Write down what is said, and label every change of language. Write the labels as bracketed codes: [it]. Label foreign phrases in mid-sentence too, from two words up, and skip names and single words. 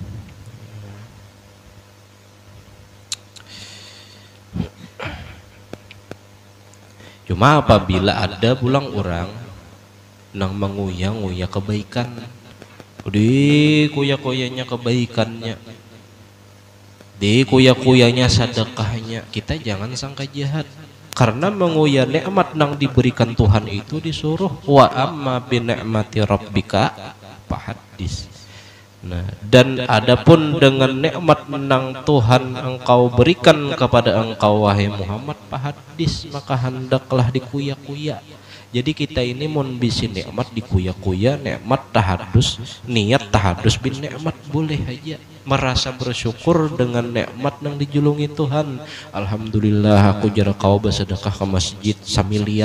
[bjn] Cuma apabila ada pulang orang nang menguya-nguya kebaikan, di kuya-kuyanya kebaikannya, di kuya-kuyanya sedekahnya, kita jangan sangka jahat. Karena menguya nikmat nang diberikan Tuhan itu disuruh [ar] وأما بنعمة ربك فحدث. [bjn] Nah, dan adapun dengan nikmat menang Tuhan engkau berikan kepada engkau wahai Muhammad fahadis, maka hendaklah dikuya-kuya. Jadi kita ini mun bisi nikmat dikuya-kuya, nikmat tahadus, niat tahadus bin nikmat boleh aja. Merasa bersyukur dengan nikmat yang dijulungi Tuhan. Alhamdulillah aku jara kau bersedekah ke masjid samiliar.